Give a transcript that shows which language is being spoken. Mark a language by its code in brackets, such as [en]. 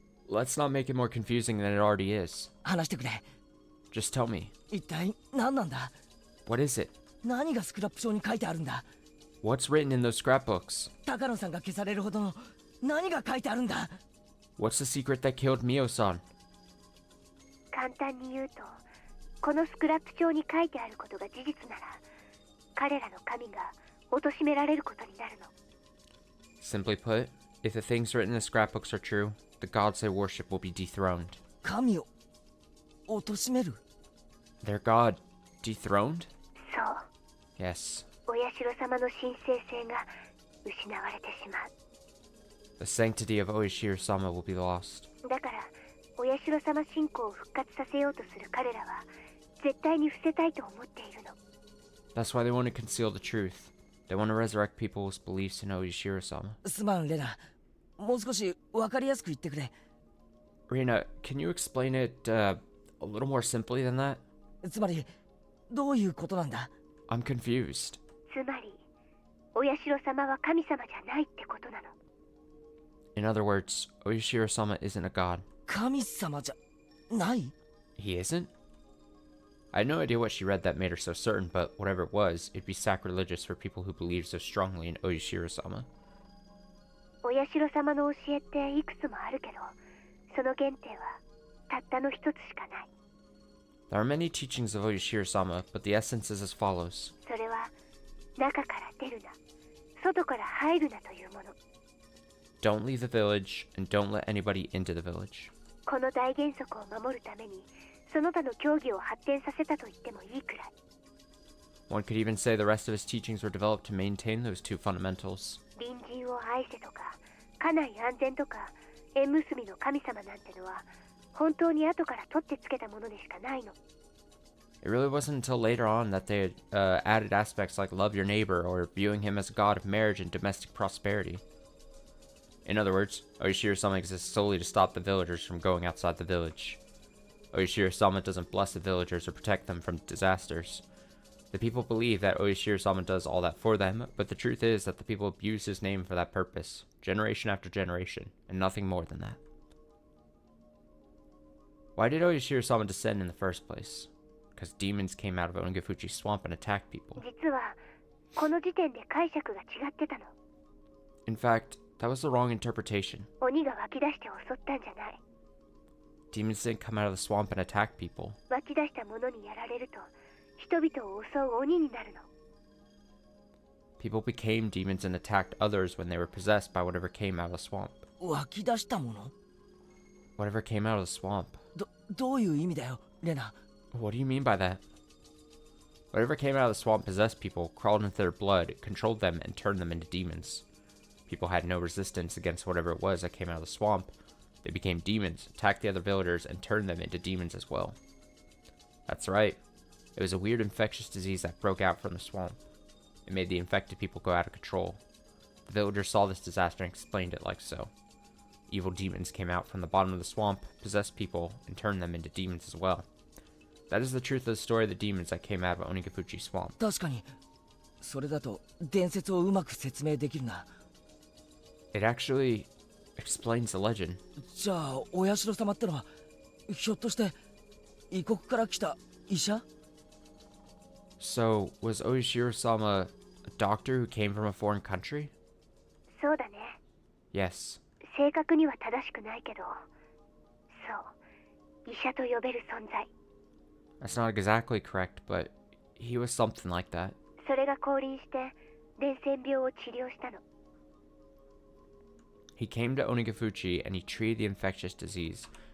[en] Let's not make it more confusing than it already is. [ja] 話してくれ. [en] Just tell me. [ja] 一体何なんだ? [en] What is it? [ja] 何がスクラップ帳に書いてあるんだ? [en] What's written in those scrapbooks? [ja] 高野さんが消されるほどの何が書いてあるんだ? [en] What's the secret that killed Mio-san? [ja] 簡単に言うと、このスクラップ帳に書いてあることが事実なら、彼らの神が貶められることになるの。 [en] Simply put, if the things written in the scrapbooks are true, the gods they worship will be dethroned. [ja] 神を貶める? [en] Their god dethroned? [ja] そう。 [en] Yes. [ja] お社様の神聖性が失われてしまう。 [en] The sanctity of Oishiro-sama will be lost. [ja] だから、お社様信仰を復活させようとする彼らは、絶対に伏せたいと思っているの。 [en] That's why they want to conceal the truth. They want to resurrect people's beliefs in Oishiro-sama. [ja] すまん、レナ。もう少し分かりやすく言ってくれ。 [en] Rina, can you explain it a little more simply than that? [ja] つまり、どういうことなんだ? [en] I'm confused. [ja] つまり、お社様は神様じゃないってことなの。 [en] In other words, Oishiro-sama isn't a god. [ja] 神様じゃない? [en] He isn't? I had no idea what she read that made her so certain, but whatever it was, it'd be sacrilegious for people who believe so strongly in Oishiro-sama. [ja] お社様の教えっていくつもあるけど、その原点はたったの一つしかない。 [en] There are many teachings of Oishiro-sama, but the essence is as follows. [ja] それは、中から出るな、外から入るなというもの。 [en] Don't leave the village, and don't let anybody into the village. [ja] この大原則を守るために、その他の教義を発展させたと言ってもいいくらい。 [en] One could even say the rest of his teachings were developed to maintain those two fundamentals. [ja] 隣人を愛せとか、家内安全とか、縁結びの神様なんてのは、本当に後から取ってつけたものでしかないの。 [en] It really wasn't until later on that they had added aspects like love your neighbor or viewing him as a god of marriage and domestic prosperity. In other words, Oishiro-sama exists solely to stop the villagers from going outside the village. Oishiro-sama doesn't bless the villagers or protect them from disasters. The people believe that Oishiro-sama does all that for them, but the truth is that the people abuse his name for that purpose, generation after generation, and nothing more than that. Why did Oishiro-sama descend in the first place? Because demons came out of Onigafuchi swamp and attacked people. [ja] 実はこの時点で解釈が違ってたの。 [en] In fact, that was the wrong interpretation. [ja] 鬼が湧き出して襲ったんじゃない。 [en] Demons didn't come out of the swamp and attack people. [ja] 湧き出したものにやられると人々を襲う鬼になるの。 [en] People became demons and attacked others when they were possessed by whatever came out of the swamp. [ja] 湧き出したもの [en] Whatever came out of the swamp. [ja] どういう意味だよ、レナ。 [en] What do you mean by that? Whatever came out of the swamp possessed people, crawled into their blood, controlled them, and turned them into demons. People had no resistance against whatever it was that came out of the swamp. They became demons, attacked the other villagers, and turned them into demons as well. That's right. It was a weird infectious disease that broke out from the swamp. It made the infected people go out of control. The villagers saw this disaster and explained it like so. Evil demons came out from the bottom of the swamp, possessed people, and turned them into demons as well. That is the truth of the story of the demons that came out of Onigafuchi swamp. [ja] 確かに、それだと伝説をうまく説明できるな。 [en] It actually explains the legend. [ja] じゃあ、お社様ってのは、ひょっとして異国から来た医者？ [en] So, was Oishiro-sama a doctor who came from a foreign country? [ja] そうだね。 [en] Yes. [ja] 正確には正しくないけど、そう、医者と呼べる存在。 [en] That's not exactly correct, but he was something like that. [ja] それが降臨して伝染病を治療したの。 [en] He came to Onigafuchi and he treated the infectious disease.